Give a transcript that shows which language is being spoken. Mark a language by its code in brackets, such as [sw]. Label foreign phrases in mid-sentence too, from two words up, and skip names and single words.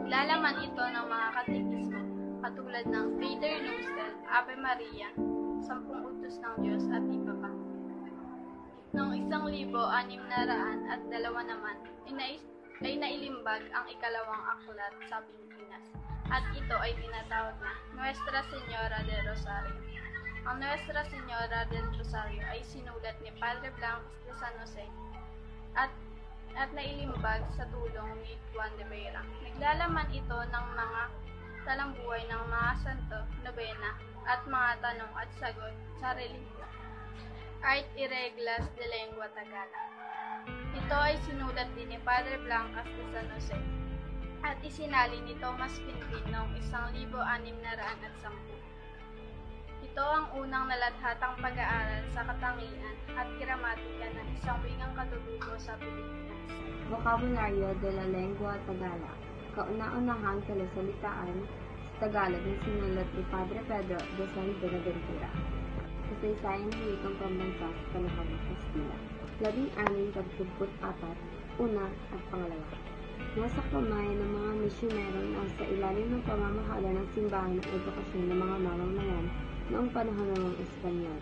[tl] Lalaman ito ng mga katekismo katulad ng Pater Noster, Ave Maria, 10 Utos ng Diyos at iba pa. Noong 1602 naman, ay nailimbag ang ikalawang aklat sa Pilipinas at ito ay tinatawag na Nuestra Señora del Rosario. Ang Nuestra Señora del Rosario ay sinulat ni Padre Blancos de San Jose at nailimbag sa tulong ni Juan de Vera. Naglalaman ito ng mga talambuhay ng mga santo, nobena, at mga tanong at sagot sa relihiyon. Art y Reglas de Lengua Tagalog. Ito ay sinulat din ni Padre Blancas de San Jose at isinalin ni Thomas Pinpin noong 1610. Ito ang unang nalathatang pag-aaral sa katangian at gramatika ng isang wikang katutubo sa Pilipinas. Vocabulario de la Lengua Tagalog. Kauna-unahang talasalitaan sa Tagalog na sinulat ni Padre Pedro de San Buenaventura. Kasaysayan ng wikang pambansa sa panahon ng Kastila. 16-24, una at pangalawa. Nasa kamay ng mga misyonerong nasa ilalim ng pamamahala ng simbahan at edukasyon ng mga mamamayan noong panahon ng mga Espanyol.